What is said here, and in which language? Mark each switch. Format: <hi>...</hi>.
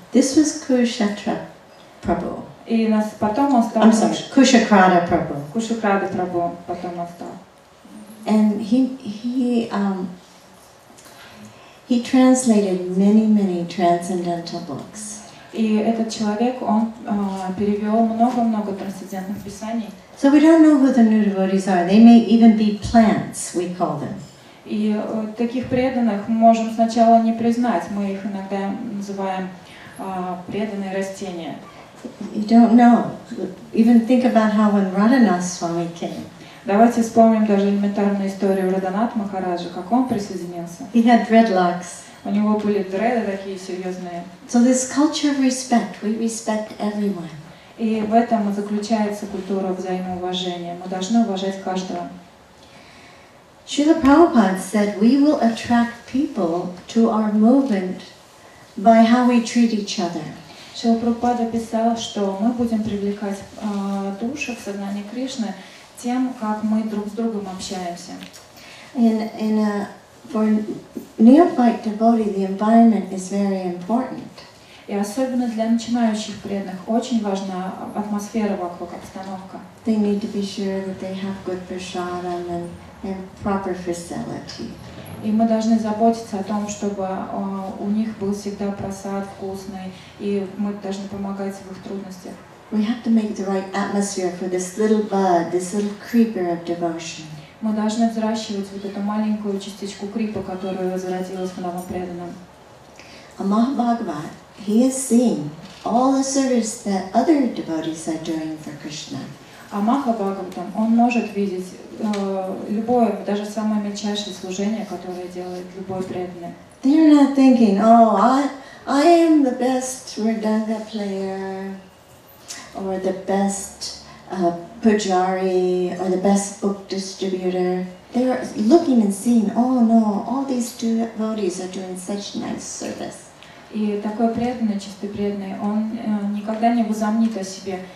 <en>This was Kushetra Prabhu.</en> <ru>И потом он стал...</ru> <en>I'm sorry, Kushakrata Prabhu.</en> <ru>Кушакрада Прабху потом он стал.</ru> <en>And he translated many transcendental books.</en> <ru>И этот человек, он перевел много-много трансцендентных писаний.</ru> <en>So we don't know who the new devotees are. They may even be plants, we call them.</en> <ru>И таких преданных мы можем сначала не признать. Мы их иногда называем преданные растения.</ru> <en>You don't know. Even think about how when Radhanath Swami came.</en> <ru>Давайте вспомним даже элементарную историю Радханат Махараджа, как он присоединился.</ru> <en>He had dreadlocks.</en> <ru>У него были дреды такие серьезные.</ru> <en>So this culture of respect, we respect everyone.</en> <ru>И в этом и заключается культура взаимоуважения. Мы должны уважать каждого.</ru> <en>Srila Prabhupada said we will attract people to our movement by how we treat each other.</en> <ru>Шрила Прабхупада писал, что мы будем привлекать души в сознание Кришны тем, как мы друг с другом общаемся.</ru> <en>For neophyte devotee, the environment is very important.</en> <ru>И особенно для начинающих преданных очень важна атмосфера вокруг, обстановка.</ru> <en>They need to be sure that they have good prasadam and proper facility.</en> <ru>И мы должны заботиться о том, чтобы у них был всегда просад вкусный, и мы должны помогать в их трудностях.</ru> <en>We have to make the right atmosphere for this little bud, this little creeper of devotion.</en> <ru>Мы должны взращивать вот эту маленькую частичку крипа, которая зародилась в новом преданном.</ru> <en>A Mahabhagavat, he is seeing all the service that other devotees are doing for Krishna.</en> <ru>А Махабхагаватам, он может видеть любое, даже самое мельчайшее служение, которое делает любой преданный.</ru> <en>They're not thinking, oh, I am the best mridanga player, or the best pujari, or the best book distributor. They're looking and seeing, oh no, all these devotees are doing such nice service.</en> <ru>И такой преданный, чистый преданный, он никогда не возомнит о себе.</ru>